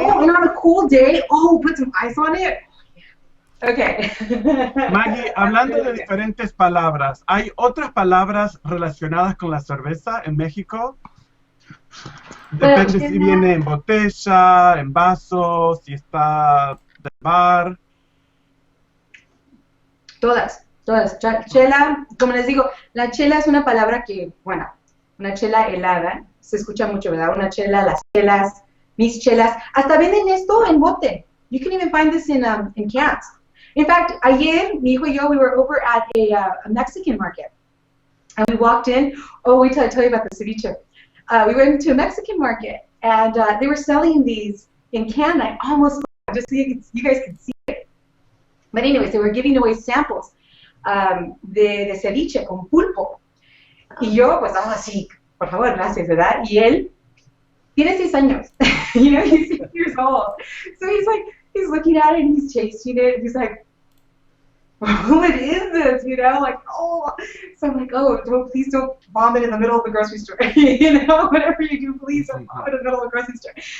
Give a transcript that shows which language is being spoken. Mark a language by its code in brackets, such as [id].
[en] And on a cool day, put some ice on it. Okay. [es] Maggie, hablando de diferentes palabras, ¿hay otras palabras relacionadas con la cerveza en México? Depende si viene en botella, en vaso, si está del bar. Todas. Chela, como les digo, la chela es una palabra que, bueno, una chela helada, se escucha mucho, ¿verdad? Una chela, las chelas, mis chelas. Hasta venden esto en bote. [en] You can even find this in cans. In fact, [es] ayer, mi hijo y yo, [en] we were over at a Mexican market. And we walked in. Oh, wait till I tell you about the ceviche. We went to a Mexican market, and they were selling these in can. I almost, just so you guys could see it. But anyways, they were giving away samples [es] de ceviche con pulpo. Y yo, pues, sí, por favor, gracias, ¿verdad? Y él tiene 6 años. [en] You know, he's 6 years old. So he's looking at it and he's tasting it. And he's like, what is this? You know, like, oh. So I'm like, please don't vomit in the middle of the grocery store. You know, whatever you do, please don't vomit in the middle of the grocery store.